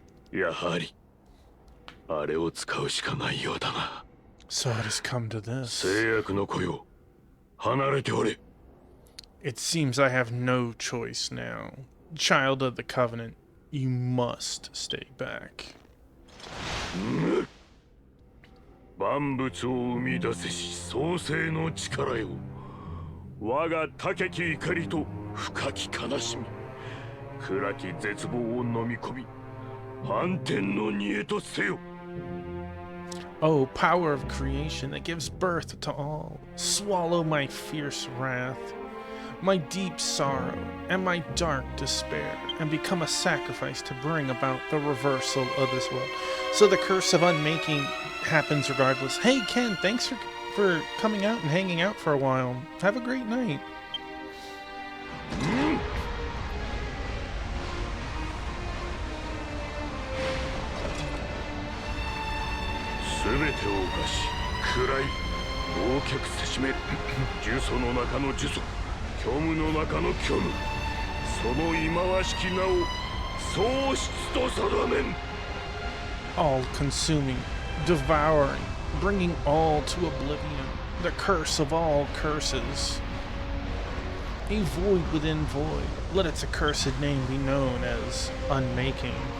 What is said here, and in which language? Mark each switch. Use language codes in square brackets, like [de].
[ja] やはりあれを使うしかないようだな。 [en] So it has come to this. [ja] 制約の子よ、離れておれ。 [en] It seems I have no choice now. child of the Covenant, you must stay back. [ja] 万物を生み出せし創世の力よ。我が高き怒りと深き悲しみ、暗き絶望を飲み込み、反転の煮えとせよ。 [en] Oh, power of creation that gives birth to all, swallow my fierce wrath, my deep sorrow, and my dark despair, and become a sacrifice to bring about the reversal of this world. So the curse of unmaking happens regardless. Hey Ken, thanks for coming out and hanging out for a while. Have a great night. [ja] すべてを犯し、暗い、忘却せしめる。呪詛の中の呪詛、虚無の中の虚無。その忌まわしき名を喪失と定めん。 [en] All-consuming, devouring, bringing all to oblivion, the curse of all curses. A void within void, let its accursed name be known as Unmaking.